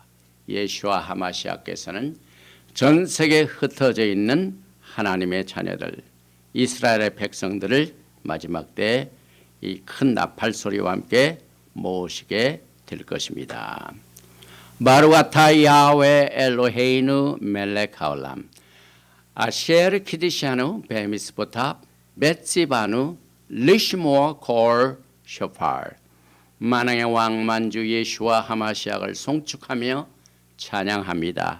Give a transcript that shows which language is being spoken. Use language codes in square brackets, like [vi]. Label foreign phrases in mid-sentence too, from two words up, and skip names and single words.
[ko] 예수와 하마시아께서는 전 세계에 흩어져 있는 하나님의 자녀들, 이스라엘의 백성들을 마지막 때 이 큰 나팔 소리와 함께 모시게 될 것입니다. [he] ברוך אתה יהוה אלוהינו מלך העולם אשר קדשנו במצוותיו וצונו לשמוע קול שופר. [ko] 만왕의 왕 만주 예수와 하마시아를 송축하며 찬양합니다.